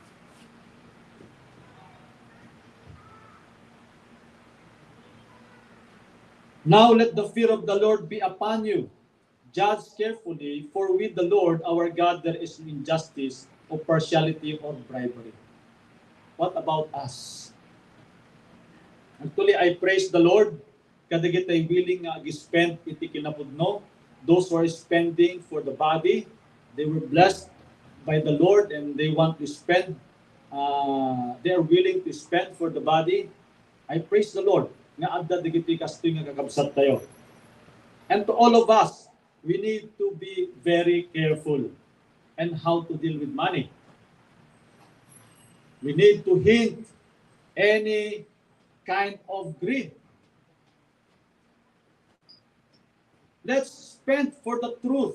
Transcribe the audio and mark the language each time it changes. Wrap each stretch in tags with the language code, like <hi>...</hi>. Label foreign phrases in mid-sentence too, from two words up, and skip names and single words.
<en>Now let the fear of the Lord be upon you. Judge carefully, for with the Lord our God there is no injustice or partiality or bribery. What about us? Actually, I praise the Lord.</en> <ilo>Kadagit ay willing nga ag-spend iti kinapudno.</ilo> <en>Those who are spending for the body, they were blessed by the Lord and they want to spend, they are willing to spend for the body. I praise the Lord</en> <ilo>nga adda digiti kastoy nga kakabsat tayo.</ilo> <en>And to all of us, we need to be very careful and how to deal with money. We need to hint any kind of greed. Let's spend for the truth.</en>